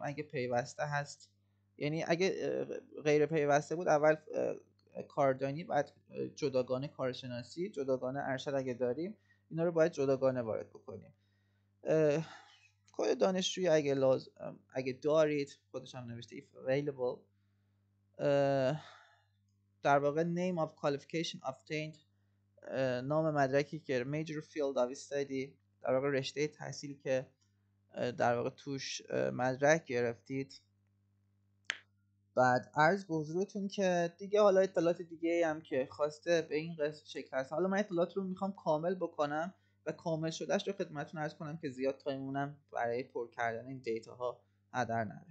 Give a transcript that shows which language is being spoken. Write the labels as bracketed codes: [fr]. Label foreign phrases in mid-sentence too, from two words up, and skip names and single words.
[fa] اگه پیوسته هست، یعنی اگه غیر پیوسته بود اول کاردانی، بعد جداگانه کارشناسی، جداگانه ارشد اگه داریم اینا رو باید جداگانه وارد بکنیم. کد دانشجویی اگه دارید خودش هم نوشته [en] if available. [fa] در واقع [en] name of qualification obtained، [fa] نام مدرکی که [en] major field of study، [fa] در واقع رشته تحصیلی که در واقع توش مدرک گرفتید. بعد عرض به حضورتون که دیگه حالا اطلاعات دیگه هم که خواسته به این شکل هست. حالا من اطلاعات رو میخوام کامل بکنم و کامل شدهش رو خدمتتون عرض کنم که زیاد تایمونم برای پر کردن این دیتا ها هدر نره.